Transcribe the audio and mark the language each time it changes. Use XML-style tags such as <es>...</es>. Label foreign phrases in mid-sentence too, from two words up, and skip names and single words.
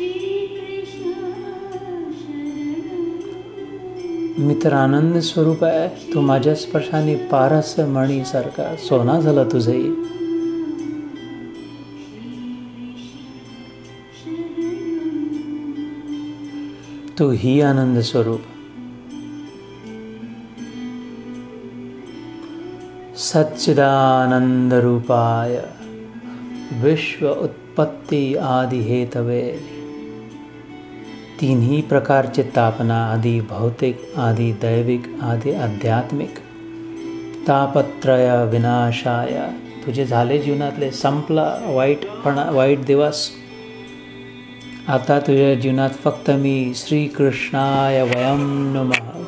<mr>मित्र आनंद स्वरूप आहे. तू माझ्या स्पर्शाने पारस मणीसारखा सोना झाला तुझही. तू ही आनंद स्वरूप.</mr> <sa>सच्चिदानंद रूपाय विश्व उत्पत्ति आदि हेतवे.</sa> <mr>तिन्ही प्रकारचे तापना,</mr> <sa>आदि भौतिक, आदि दैविक, आदि आध्यात्मिक, तापत्रय विनाशाय.</sa> <mr>तुझे झाले जीवनातले, संपला वाईट दिवस. आता तुझ्या जीवनात फक्त मी</mr> <sa>श्रीकृष्णाय वयं नमः.</sa>